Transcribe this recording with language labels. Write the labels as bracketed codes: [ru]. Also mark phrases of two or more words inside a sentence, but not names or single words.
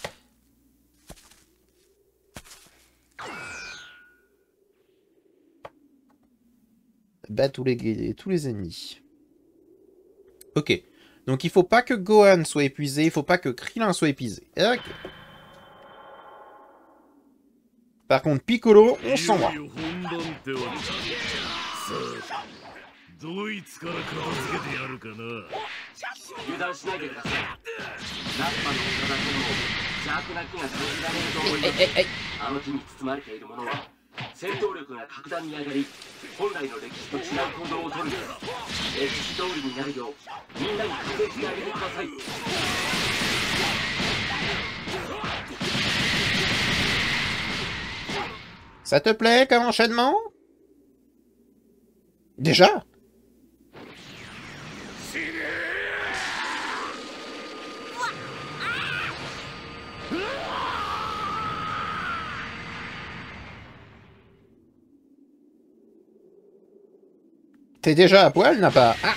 [fr] Bat tous les ennemis. Ok. Donc il faut pas que Gohan soit épuisé, il faut pas que Krillin soit épuisé. Ok. Par contre, Piccolo, on s'en va. [ja] ドイツから片付けてやるかな。油断しないでください。ラッパの体にも邪悪な気が感じられると思います。あの木に包まれているものは戦闘力が格段に上がり、本来の歴史と違う行動をとるんです。歴史通りになるようみんなに確認してあげてください。 [fr] Ça te plaît comme enchaînement? Déjà? T'es déjà à poil, n'a pas? Ah.